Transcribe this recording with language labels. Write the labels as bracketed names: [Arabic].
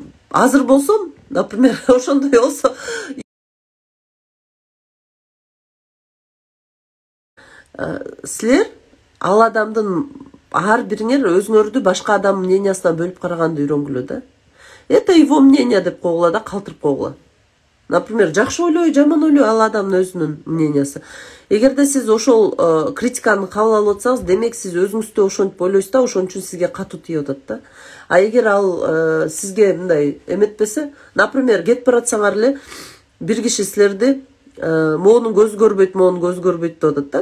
[Kyrgyz] Азыр болсом, например, ошондой болсо силер ал адамдын ар бириңер өзүңөрдү башка адам мнениясына бөлүп караганды үйрөнгүлө да. [Russian] Это его мнение [Kyrgyz] деп койгула да, калтырып койгула. Например, жакшы ойлой, жаман ойлой, ал адамдын өзүнүн мнениясы. Эгерде сиз ошол критиканы кабыл алып атсаңыз, демек сиз өзүңүздү ошентип ойлойсуз да, ошон үчүн сизге катуу тийип атат да. А эгер ал сизге мындай эметпесе, например, кетип баратсаңар эле бир киши силерди моунун көзү көрбөйт, моунун көзү көрбөйт деп атат да.